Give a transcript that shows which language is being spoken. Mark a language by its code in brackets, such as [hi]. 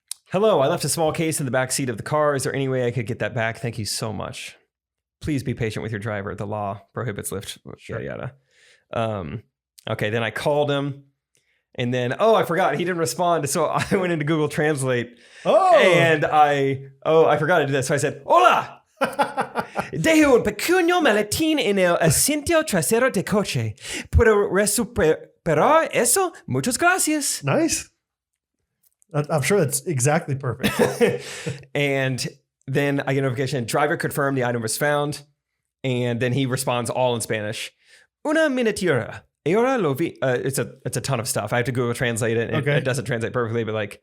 [en] Hello, I left a small case in the back seat of the car. Is there any way I could get that back? Thank you so much. Please be patient with your driver. The law prohibits Lyft. Yada, yada. Okay, then I called him. And then, I forgot. He didn't respond. So I went into Google Translate. And I forgot to do this. So I said, Hola! [es] Dejo un pequeño maletín en el asiento trasero de coche. Puedo recuperar eso? Muchas gracias. [en] Nice. I'm sure that's exactly perfect. And then I get a notification. Driver confirmed the item was found. And then he responds all in Spanish. [es] Una miniatura. Ahora lo vi. [en] It's a ton of stuff. I have to Google Translate it. And it doesn't translate perfectly, but like.